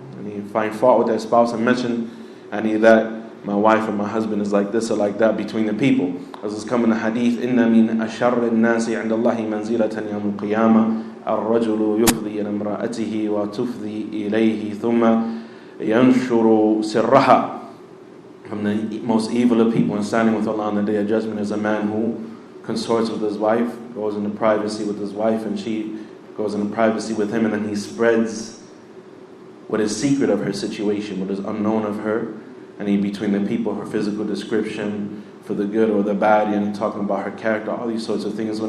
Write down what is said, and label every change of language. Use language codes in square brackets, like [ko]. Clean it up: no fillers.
[en] And you find fault with their spouse and mention that my wife or my husband is like this or like that between the people. As is coming in the hadith, [ar] إِنَّ مِنْ أَشَرِّ النَّاسِ عِنْدَ اللَّهِ مَنْزِلَةً يَوْمُ الْقِيَامَةِ الرَّجُلُ يُفْضِي إِلَى امْرَأَتِهِ وَتُفْضِي إِلَيْهِ ثُمَّ يَنْشُرُ سِرَّهَا. [en] From the most evil of people and standing with Allah on the Day of Judgment is a man who consorts with his wife, goes into privacy with his wife, and she goes into privacy with him, and then he spreads what is secret of her situation, what is unknown of her, and between the people, her physical description, for the good or the bad, and talking about her character, all these sorts of things.